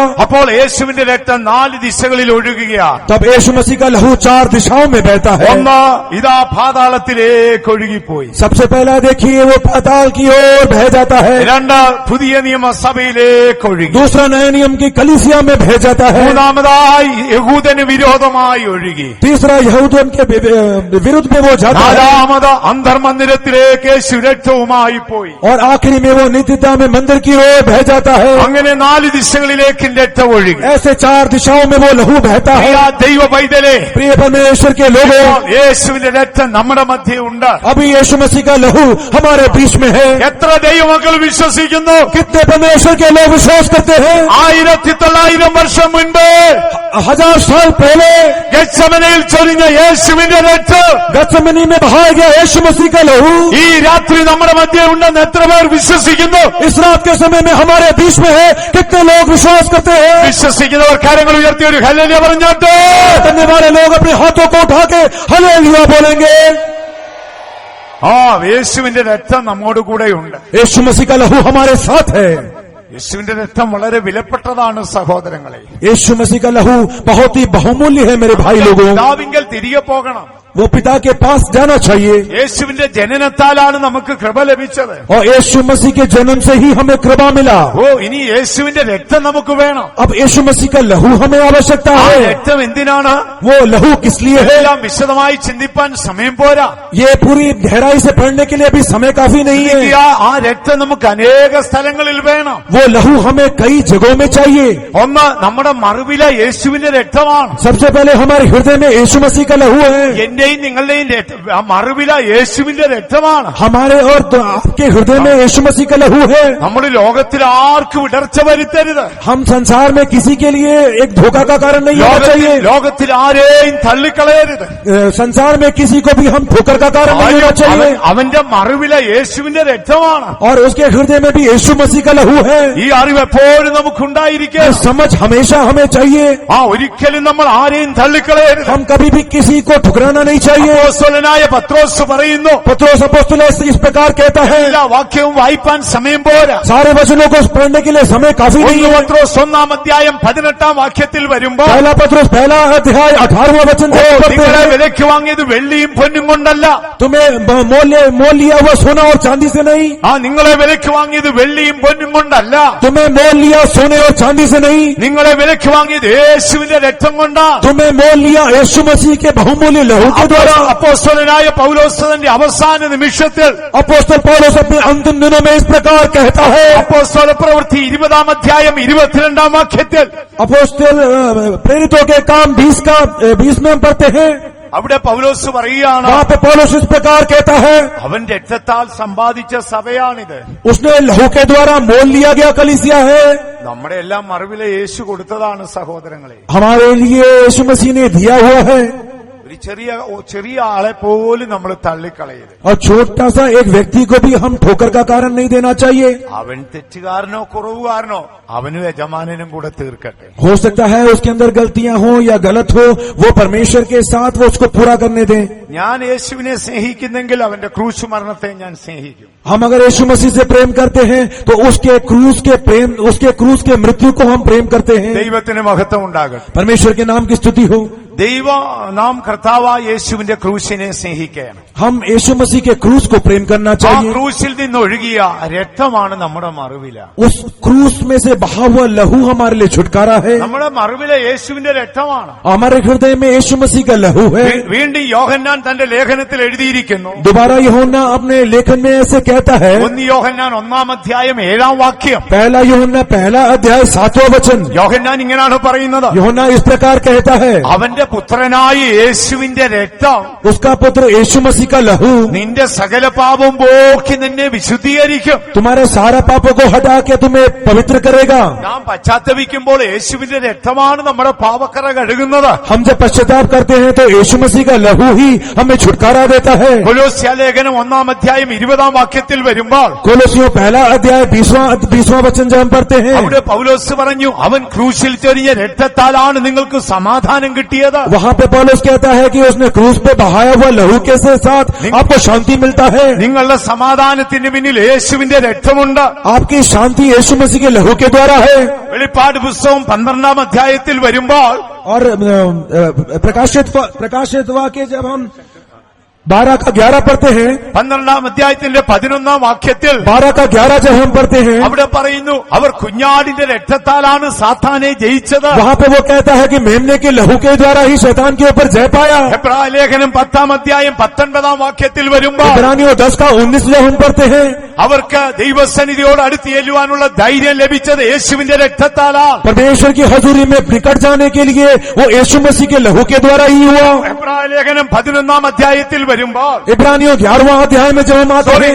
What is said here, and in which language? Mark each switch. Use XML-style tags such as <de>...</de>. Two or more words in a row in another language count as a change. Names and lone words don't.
<ml>അപ്പോൾ യേശുവിന്റെ രക്തം 4 ദിശകളിൽ ഒഴുകുകയാണ്.</ml> <hi>तब यीशु मसीह का लहू 4 दिशाओं में बहता है.</hi> <ml>ഒന്ന് ഇതാ പാതാളത്തിലേക്ക് ഒഴുകിപ്പോയി.</ml> <hi>सबसे पहला देखिए वो पाताल की ओर बह जाता है.</hi> <ml>രണ്ട് പുതിയ നിയമസഭയിലേക്ക് ഒഴുകി.</ml> <hi>दूसरा नए नियम की कलीसिया में बह जाता है.</hi> <ml>മൂന്നാമതായി യഹൂദന് വിരോധമായി ഒഴുകി.</ml> <hi>तीसरा यहूदियों के विरुद्ध में वो जाता है.</hi> <ml>നാലാമത് അന്തർമന്ദിരത്തിലേക്ക് സുരക്ഷവുമായി പോയി.</ml> <hi>और आखिरी में वो नित्यता में मंदिर की ओर बह जाता है.</hi> <ml>അങ്ങനെ 4 ദിശകളിലേക്ക് രക്തം ഒഴുകി.</ml> <hi>ऐसे 4 दिशाओं में वो लहू बहता है.</hi> <ml>ദൈവ പൈതലേ,</ml> <hi>प्रिय परमेश्वर के लोगों,</hi> <ml>യേശുവിന്റെ രക്തം നമ്മുടെ മധ്യേ ഉണ്ട്.</ml> <hi>अभी यीशु मसीह का लहू हमारे बीच में है.</hi> <ml>എത്ര ദൈവമക്കൾ വിശ്വസിക്കുന്നു?</ml> <hi>कितने परमेश्वर के लोग विश्वास करते हैं?</hi> <ml>1900 വർഷം മുൻപ്</ml> <hi>1000 साल पहले</hi> <ml>ഗെത്സമനയിൽ ചൊരിഞ്ഞ യേശുവിന്റെ രക്തം</ml> <hi>गतसमनी में बहाया गया यीशु मसीह का लहू</hi> <ml>ഈ രാത്രി നമ്മുടെ മധ്യേ ഉണ്ടെന്ന് എത്ര പേർ വിശ്വസിക്കുന്നു?</ml> <hi>इस रात के समय में हमारे बीच में है. कितने लोग विश्वास करते हैं?</hi> <ml>വിശ്വസിക്കുന്നവർ കരങ്ങൾ ഉയർത്തി ഒരു ഹല്ലേലൂയ പറഞ്ഞാട്ടെ.</ml> <hi>करने वाले लोग अपने हाथों को उठा के हालेलुया बोलेंगे.</hi> <ml>യേശുവിന്റെ രക്തം നമ്മോട് കൂടെയുണ്ട്.</ml> <hi>यीशु मसीह का लहू हमारे साथ है.</hi> <ml>യേശുവിന്റെ രക്തം വളരെ വിലപ്പെട്ടതാണ് സഹോദരങ്ങളെ.</ml> <hi>यीशु मसीह का लहू बहुत ही बहुमूल्य है मेरे भाई लोगों.</hi> <ml>പിതാവിങ്കൽ തിരികെ പോകണം.</ml> <hi>वो पिता के पास जाना चाहिए.</hi> <ml>യേശുവിന്റെ ജനനത്താലാണ് നമുക്ക് കൃപ ലഭിച്ചത്.</ml> <hi>और यीशु मसीह के जन्म से ही हमें कृपा मिला.</hi> <ml>ഇനി യേശുവിന്റെ രക്തം നമുക്ക് വേണം.</ml> <hi>अब यीशु मसीह का लहू हमें आवश्यकता ആ है.</hi> <ml>രക്തം എന്തിനാണ്?</ml> <hi>वो लहू किस लिए है?</hi> <ml>എല്ലാം വിശദമായി ചിന്തിപ്പാൻ സമയം പോരാ.</ml> <hi>ये पूरी गहराई से पढ़ने के लिए अभी समय काफी नहीं है.</hi> <ml>ആ രക്തം നമുക്ക് അനേക സ്ഥലങ്ങളിൽ വേണം.</ml> <hi>वो लहू हमें कई जगहों में चाहिए.</hi> <ml>ഒന്ന് നമ്മുടെ മറുവില യേശുവിന്റെ രക്തമാണ്.</ml> <hi>सबसे पहले हमारे हृदय में यीशु मसीह का लहू है.</hi> <ml>എന്റെയും എന്റെയും നിങ്ങളുടെയും മറുവില യേശുവിന്റെ രക്തമാണ്.</ml> <hi>हमारे और तो आपके हृदय में यीशु मसीह का लहू है.</hi> <ml>നമ്മൾ ലോകത്തിൽ ആർക്കും ഇടർച്ച വരുത്തരുത്.</ml> <hi>हम संसार में किसी के लिए एक धोखा का कारण नहीं होना चाहिए.</hi> <ml>ലോകത്തിൽ ആരെയും തള്ളിക്കളയരുത്.</ml> <hi>संसार में किसी को भी हम ठोकर का कारण नहीं होना चाहिए.</hi> <ml>അവന്റെ മറുവില യേശുവിന്റെ രക്തമാണ്.</ml> <hi>और उसके हृदय में भी यीशु मसीह का लहू है.</hi> <ml>ഈ അറിവ് എപ്പോഴും നമുക്കുണ്ടായിരിക്കും.</ml> <hi>समझ हमेशा हमें चाहिए.</hi> <ml>ഒരിക്കലും നമ്മൾ ആരെയും തള്ളിക്കളയരുത്.</ml> <hi>हम कभी भी किसी को ठुकराना नहीं चाहिए.</hi> <ml>അപ്പോസ്തലനായ പത്രോസ് പറയുന്നു,</ml> <hi>पत्रोस अपोस्तल इस प्रकार कहता है,</hi> <ml>എല്ലാ വാക്യവും വായിപ്പാൻ സമയം പോരാ.</ml> <hi>सारे वचनों को पढ़ने के लिए समय काफी नहीं है.</hi> <ml>പത്രോസ് 1-ാം വാക്യത്തിൽ വരുമ്പോൾ,</ml> <hi>पहला पत्रोस 1 अध्याय 18वां वचन से</hi> <ml>നിങ്ങളെ വിലയ്ക്ക് വാങ്ങിയത് വെള്ളിയും പൊന്നും കൊണ്ടല്ല.</ml> <hi>तुम्हें मोल लिया हुआ सोना और चांदी से नहीं.</hi> <ml>നിങ്ങളെ വിലയ്ക്ക് വാങ്ങിയത് വെള്ളിയും പൊന്നും കൊണ്ടല്ല.</ml> <hi>तुम्हें मोल लिया सोने और चांदी से नहीं.</hi> <ml>നിങ്ങളെ വിലയ്ക്ക് വാങ്ങിയത് യേശുവിന്റെ രക്തം കൊണ്ടാണ്.</ml> <hi>तुम्हें मोल लिया यीशु मसीह के बहुमूल्य लहू के द्वारा.</hi> <ml>അപ്പോസ്തലനായ പൗലോസ് തന്റെ അവസാന നിമിഷത്തിൽ</ml> <hi>अपोस्तल पौलुस अपने अंतिम दिनों में इस प्रकार कहता है.</hi> <ml>അപ്പോസ്തല പ്രവൃത്തി 20-ാം 22-ാം വാക്യത്തിൽ,</ml> <hi>अपोस्तल प्रेरितों के काम 20 में हम पढ़ते हैं.</hi> <ml>അവിടെ പൗലോസ് പറയുകയാണ്,</ml> <hi>वहाँ पे पौलुस इस प्रकार कहता है,</hi> <ml>അവൻ രക്തത്താൽ സമ്പാദിച്ച സഭയാണിത്.</ml> <hi>उसने लहू के द्वारा मोल लिया गया कलीसिया है.</hi> <ml>നമ്മുടെ എല്ലാം മറുവില യേശു കൊടുത്തതാണ് സഹോദരങ്ങളെ.</ml> <hi>हमारे लिए यीशु मसीह ने दिया हुआ है.</hi> <ml>ഒരു ചെറിയ ആളെ പോലും നമ്മൾ തള്ളിക്കളയരുത്.</ml> <hi>और छोटा सा एक व्यक्ति को भी हम ठोकर का कारण नहीं देना चाहिए.</hi> <ml>അവൻ തെറ്റുകാരനോ കുറവുകാരനോ അവനും യജമാനനും കൂടെ തീർക്കട്ടെ.</ml> <hi>हो सकता है उसके अंदर गलतियां हो या गलत हो, वो परमेश्वर के साथ वो उसको पूरा करने दें.</hi> <ml>ഞാൻ യേശുവിനെ സ്നേഹിക്കുന്നെങ്കിൽ അവന്റെ ക്രൂശ് മരണത്തെ ഞാൻ സ്നേഹിക്കും.</ml> <hi>हम अगर यीशु मसीह से प्रेम करते हैं तो उसके क्रूस के मृत्यु को हम प्रेम करते हैं.</hi> <ml>ദൈവത്തിന് മഹത്വം ഉണ്ടാകട്ടെ.</ml> <hi>परमेश्वर के नाम की स्तुति हो.</hi> <ml>ദൈവ നാം കർത്താവായ യേശുവിന്റെ ക്രൂശിനെ സ്നേഹിക്കുകയാണ്.</ml> <hi>हम यीशु मसीह के क्रूस को प्रेम करना ആ चाहिए.</hi> <ml>ക്രൂശിൽ നിന്ന് ഒഴുകിയ രക്തമാണ് നമ്മുടെ മറുവില.</ml> <hi>उस क्रूस में से बहा हुआ लहू हमारे लिए छुटकारा है.</hi> <ml>നമ്മുടെ മറുവില യേശുവിന്റെ രക്തമാണ്.</ml> <hi>हमारे हृदय में यीशु मसीह का लहू है.</hi> <ml>വീണ്ടും യോഹന്നാൻ തന്റെ ലേഖനത്തിൽ എഴുതിയിരിക്കുന്നു,</ml> <hi>दोबारा यूहन्ना अपने लेखन में ऐसे कहता है.</hi> <ml>1 യോഹന്നാൻ 1-ാം 7-ാം വാക്യം,</ml> <hi>पहला यूहन्ना 1 अध्याय 7वां वचन.</hi> <ml>യോഹന്നാൻ ഇങ്ങനെയാണ് പറയുന്നത്,</ml> <hi>यूहन्ना इस प्रकार कहता है,</hi> <ml>അവന്റെ പുത്രനായ യേശുവിന്റെ രക്തം</ml> <hi>उसका पुत्र यीशु मसीह का लहू</hi> <ml>നിന്റെ സകല പാപം പോക്കി നിന്നെ വിശുദ്ധീകരിക്കും.</ml> <hi>तुम्हारे सारा पापों को हटा के तुम्हें पवित्र करेगा.</hi> <ml>നാം പശ്ചാത്തപിക്കുമ്പോൾ യേശുവിന്റെ രക്തമാണ് നമ്മുടെ പാപക്കറ കഴുകുന്നത്.</ml> <hi>हम जब पश्चाताप करते हैं तो यीशु मसीह का लहू ही हमें छुटकारा देता है.</hi> <ml>കൊലോസ്യ ലേഖനം 1-ാം 20-ാം വാക്യത്തിൽ വരുമ്പോൾ,</ml> <hi>कोलोसियों 1 अध्याय 20वां वचन जब हम पढ़ते हैं,</hi> <ml>അവിടെ പൗലോസ് പറഞ്ഞു, അവൻ ക്രൂശിൽ ചൊരിഞ്ഞ രക്തത്താലാണ് നിങ്ങൾക്ക് സമാധാനം കിട്ടിയത്.</ml> <hi>वहाँ पे पौलुस कहता है कि उसने क्रूस पे बहाया हुआ लहू के साथ आपको शांति मिलता है.</hi> <ml>നിങ്ങളുടെ സമാധാനത്തിന് പിന്നിൽ യേശുവിന്റെ രക്തമുണ്ട്.</ml> <hi>आपकी शांति यीशु मसीह के लहू के द्वारा है.</hi> <ml>വെളിപ്പാട് പുസ്തകം 12-ാം അധ്യായത്തിൽ വരുമ്പോൾ,</ml> <hi>और प्रकाशित वाक्य जब हम 12 का 11 पढ़ते हैं,</hi> <ml>12-ാം അധ്യായത്തിന്റെ 11-ാം വാക്യത്തിൽ</ml> <hi>12 का 11 जब हम पढ़ते हैं,</hi> <ml>അവിടെ പറയുന്നു, അവർ കുഞ്ഞാടിന്റെ രക്തത്താലാണ് സാത്താനെ ജയിച്ചത്.</ml> <hi>वहाँ पे वो कहता है कि मेमने के लहू के द्वारा ही शैतान के ऊपर जय पाया.</hi> <ml>എബ്രായ ലേഖനം 10-ാം അധ്യായം 19-ാം വാക്യത്തിൽ വരുമ്പോൾ,</ml> <hi>इब्रानियों 10 का 19 जब हम पढ़ते हैं,</hi> <ml>അവർക്ക് ദൈവസന്നിധിയോട് അടുത്ത് ചെല്ലുവാനുള്ള ധൈര്യം ലഭിച്ചത് യേശുവിന്റെ രക്തത്താലാണ്.</ml> <hi>परमेश्वर की हजूरी में निकट जाने के लिए वो यीशु मसीह के लहू के द्वारा ही हुआ.</hi> <ml>എബ്രായ ലേഖനം 11-ാം അധ്യായത്തിൽ വരുമ്പോൾ,</ml> <hi>इब्रानियों 11वां अध्याय में जब हम आते हैं,</hi>